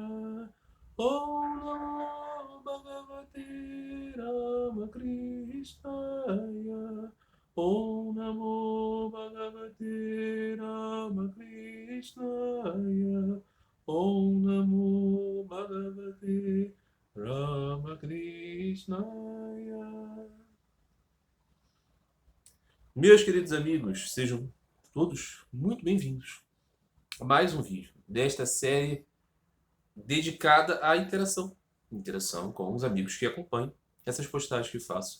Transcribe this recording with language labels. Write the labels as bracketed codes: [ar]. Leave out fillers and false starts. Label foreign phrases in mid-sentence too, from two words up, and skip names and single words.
[sa] ॐ नमो भगवते रामकृष्णाय. ॐ नमो भगवते रामकृष्णाय. ॐ नमो भगवते रामकृष्णाय. [pt] Meus queridos amigos, sejam todos muito bem-vindos a mais um vídeo desta série dedicada à interação com os amigos que acompanham essas postagens que faço.